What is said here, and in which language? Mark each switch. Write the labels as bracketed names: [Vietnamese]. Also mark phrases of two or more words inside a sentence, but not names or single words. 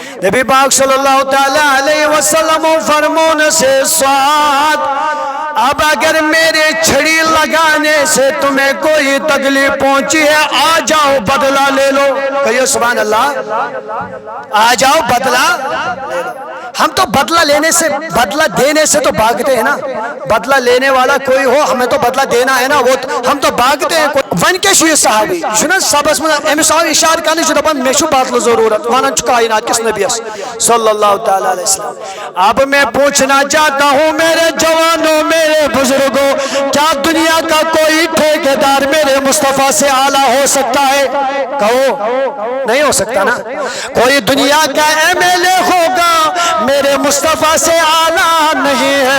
[Urdu] نبی پاک صلی اللہ تعالی علیہ وسلم فرمون سے سواد اب اگر میرے چھڑی لگانے سے تمہیں کوئی تکلیف پہنچی ہے آ جاؤ بدلہ لے لو. کہیے سبحان اللہ. آ جاؤ بدلہ لے لو. ہم تو بدلہ لینے سے بدلہ دینے سے تو بھاگتے ہیں نا. بدلہ لینے والا کوئی ہو ہمیں تو بدلہ دینا ہے نا. وہ ہم تو بھاگتے ہیں. [Kashmiri] ون کے شوی صحابی شنو سبس من امس آو اشارہ کرنے چھ دپان مے چھ بدلہ ضرورت ونان چھ کائنات کس نبی صلی اللہ تعالی علیہ وسلم. [Urdu] اب میں پوچھنا چاہتا ہوں میرے جوانوں میرے بزرگوں کیا دنیا کا کوئی ٹھیکیدار میرے مصطفیٰ سے اعلیٰ ہو سکتا ہے؟ کہو نہیں ہو سکتا نا. کوئی دنیا کا ایم ایل اے ہوگا میرے مصطفیٰ سے اعلیٰ نہیں ہے.